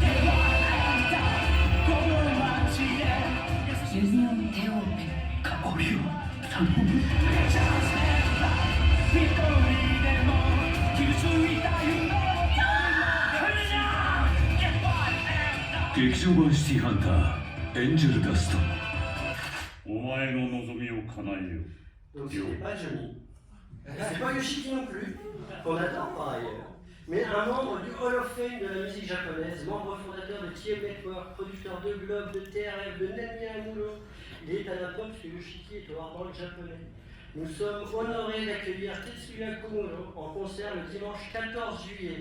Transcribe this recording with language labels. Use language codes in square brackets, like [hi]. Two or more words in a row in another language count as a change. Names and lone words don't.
[ja] ユニオンテオーペン、香りを頼む。劇場版シティハンターエンジェルダスト。お前の望みを叶えよう。 [fr] Donc c'était pas Johnny. C'est pas Yoshiki non plus, qu'on adore par ailleurs. Mais un membre du [en] Hall of Fame [fr] de la musique japonaise, membre fondateur de TM Network, producteur de Globe, de TRF, de Nami Amulo. Il est à la pop parce que Yoshiki est au hardball japonais. Nous sommes honorés d'accueillir Tetsuya Komuro en concert le dimanche 14 juillet.